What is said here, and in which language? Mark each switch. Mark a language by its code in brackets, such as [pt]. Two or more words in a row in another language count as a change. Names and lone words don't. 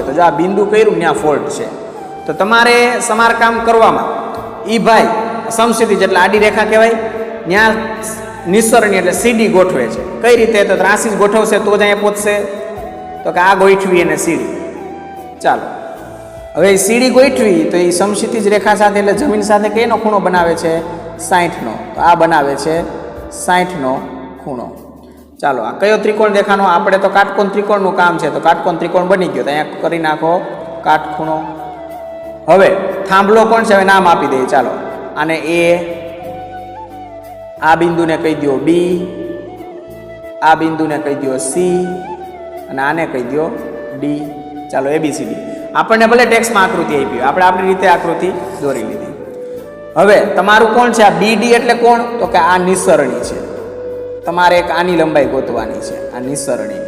[gu] તો જો આ બિંદુ કર્યું ન્યા ફૉલ્ટ છે તો તમારે સમારકામ કરવામાં ઈ ભાઈ સમક્ષિતિજ એટલે આડી રેખા કહેવાય ન્યા નિસરણી એટલે સીડી ગોઠવે છે। કઈ રીતે? તો 83 ગોઠવશે તો જ અહીંયા પહોંચશે। તો કિ આ ગોઠવી અને સીડી। ચાલો હવે સીડી ગોઠવી તો યે સમક્ષિતિજ રેખા સાથે એટલે જમીન સાથે કેનો ખૂણો બનાવે છે? 60નો। તો આ બનાવે છે 60નો खूणो। ચાલો આ કયો ત્રિકોણ દેખાનો? આપણે તો કાટકોણ ત્રિકોણનું કામ છે તો કાટકોણ ત્રિકોણ બની ગયો। તો અહીંયા કરી નાખો કાટખૂણો। હવે થાંભલો કોણ છે? હવે નામ આપી दઈએ। ચાલો આને એ, આ બિંદુ ને કહી દો બી, આ બિંદુ ને કહી દો સી અને આને કહી દો ડી। ચાલો ABCD આપણને ભલે ટેક્સ્ટમાં આકૃતિ આપી આપણે આપણી રીતે આકૃતિ દોરી લીધી। હવે તમારું કોણ છે? આ BD એટલે કોણ? તો કે આ નિસરણી છે. તમારે એક આની લંબાઈ ગોતવાની છે, આ નિસરણીની.